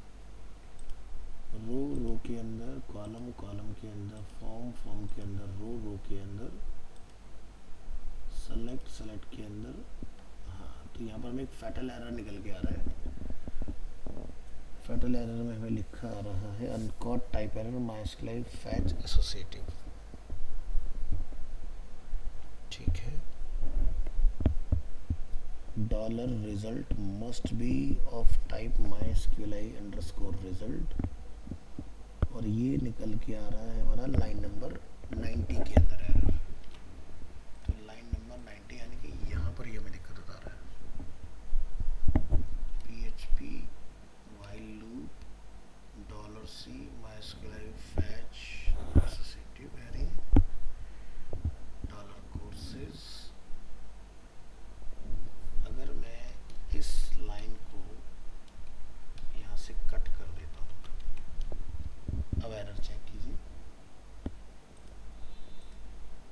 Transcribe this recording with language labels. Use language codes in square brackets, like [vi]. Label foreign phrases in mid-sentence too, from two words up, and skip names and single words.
[hi] रो के अंदर, कॉलम के अंदर, फॉर्म के अंदर, रो के अंदर, सेलेक्ट के अंदर। हाँ, तो यहाँ पर हमें एक [en] fatal error [hi] निकल के आ रहा है। [en] fatal error [hi] में हमें लिखा आ रहा है [en] uncaught type error MySQLi fetch associative, [hi] ठीक है। [en] $result must be of type MySQLi underscore result, [hi] और ये निकल के आ रहा है हमारा [en] line number [hi] 90 के अंदर एरर। तो [en] line number [hi] 90 यानी कि यहाँ पर ये हमें दिक्कत बता रहा है। [en] PHP while loop $C MySQLi fetch associative array $courses। [hi] अगर मैं इस लाइन को यहाँ से कट कर देता हूँ, अब [en] error check [hi] कीजिए।